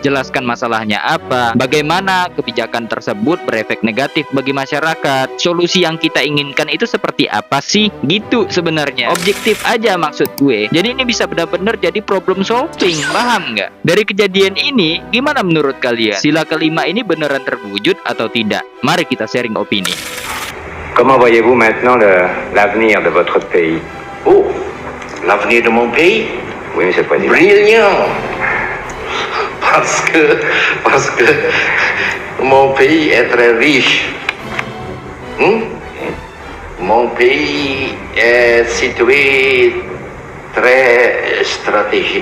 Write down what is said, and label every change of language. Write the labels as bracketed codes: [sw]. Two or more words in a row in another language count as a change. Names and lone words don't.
[id] Jelaskan masalahnya apa, bagaimana kebijakan tersebut berefek negatif bagi masyarakat, solusi yang kita inginkan itu seperti apa sih, gitu sebenarnya. Objektif aja maksud gue. Jadi ini bisa benar-benar jadi [en] problem solving, [id] paham nggak? Dari kejadian ini, gimana menurut kalian? Sila kelima ini beneran terwujud atau tidak? Mari kita sharing opini. [fr] Comment voyez-vous maintenant l'avenir de votre pays? Oh, l'avenir de mon pays? Oui, Monsieur le Président. Brillant. Parce que mon pays est très riche. Mon pays est situé très stratégique.